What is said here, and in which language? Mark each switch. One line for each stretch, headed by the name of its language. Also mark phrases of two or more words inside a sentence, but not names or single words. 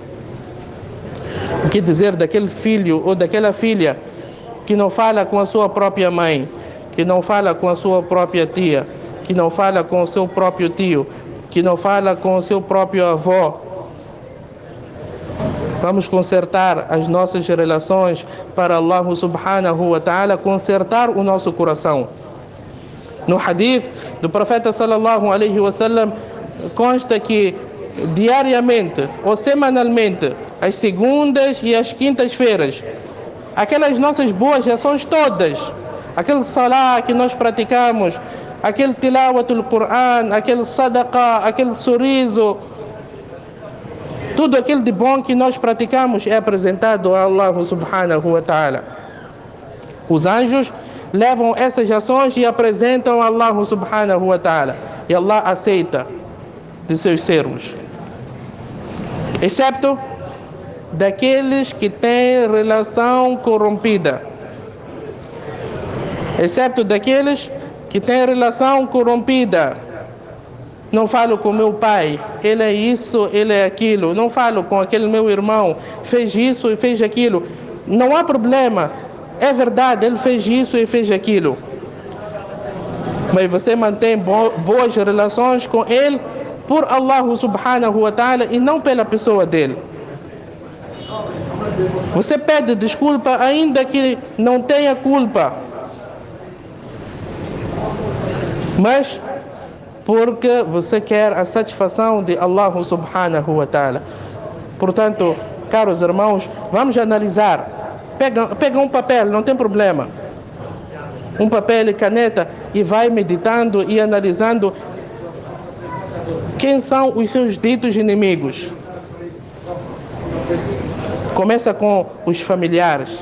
Portuguese: O que dizer daquele filho ou daquela filha que não fala com a sua própria mãe, que não fala com a sua própria tia, que não fala com o seu próprio tio, que não fala com o seu próprio avô? Vamos consertar as nossas relações para Allah
Arabic: سبحانه وتعالى
Portuguese: consertar o nosso coração. No hadith do profeta
Arabic: صلى الله عليه وسلم
Portuguese: consta que diariamente ou semanalmente, às segundas e às quintas-feiras, aquelas nossas boas ações todas, aquele salah que nós praticamos, aquele
Arabic: تلاوة القرآن,
Portuguese: aquele sadaqah, aquele sorriso, tudo aquilo de bom que nós praticamos é apresentado a Allah
Arabic: سبحانه وتعالى.
Portuguese: Os anjos levam essas ações e apresentam a Allah
Arabic: سبحانه وتعالى.
Portuguese: E Allah aceita de seus servos. Excepto daqueles que têm relação corrompida. Excepto daqueles que têm relação corrompida. Não falo com meu pai, ele é isso, ele é aquilo. Não falo com aquele meu irmão, fez isso e fez aquilo. Não há problema, é verdade, ele fez isso e fez aquilo. Mas você mantém boas relações com ele por Allah
Arabic: سبحانه وتعالى
Portuguese: e não pela pessoa dele. Você pede desculpa ainda que não tenha culpa. Mas porque você quer a satisfação de Allah
Arabic: سبحانه وتعالى.
Portuguese: Portanto, caros irmãos, vamos analisar. Pega um papel, não tem problema. Um papel e caneta e vai meditando e analisando quem são os seus ditos inimigos. Começa com os familiares.